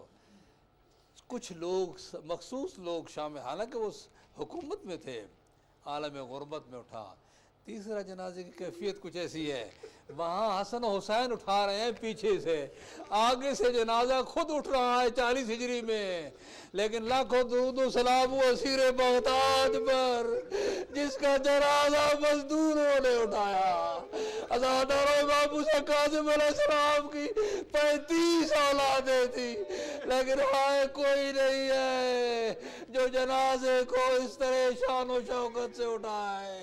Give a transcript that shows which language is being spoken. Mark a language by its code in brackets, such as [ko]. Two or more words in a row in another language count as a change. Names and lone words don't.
[ur] کچھ لوگ، مخصوص لوگ شامل، حالانکہ وہ حکومت میں تھے، عالم غربت میں اٹھا۔ تیسرا جنازے کی کیفیت کچھ ایسی ہے، وہاں حسن و حسین اٹھا رہے ہیں پیچھے سے، آگے سے جنازہ خود اٹھ رہا ہے 40 ہجری میں، لیکن لاکھوں درود و سلام و اسیر بغداد پر جس کا جنازہ مزدوروں نے اٹھایا۔ عزادار امام موسیٰ کاظم [ar] علیہ السلام [ur] کی 35 اولادیں تھی، لیکن ہائے کوئی نہیں ہے جو جنازے کو اس طرح شان و شوکت سے اٹھائے۔